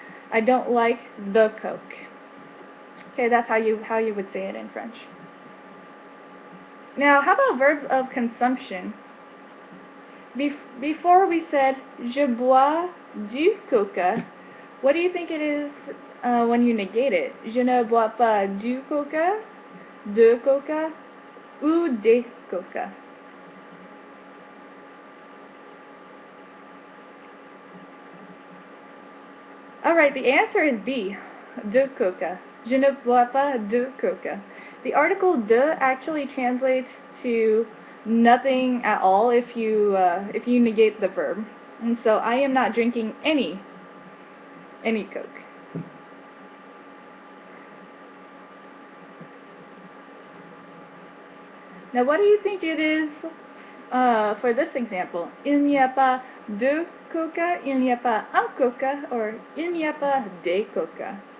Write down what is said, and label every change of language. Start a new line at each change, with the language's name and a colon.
English: I don't like the Coke. Okay, that's how you would say it in French. Now, how about verbs of consumption? Before we said
French: je bois du coca.
English: What do you think it is when you negate it?
French: Je ne bois pas du coca, de coca, ou des coca.
English: Alright, the answer is B,
French: de coca. Je ne bois pas de coca.
English: The article de actually translates to nothing at all if you negate the verb. And so I am not drinking any Coke. Now what do you think it is for this example?
French: Il n'y a pas de coca, il n'y a pas un coca, or il n'y a pas des coca.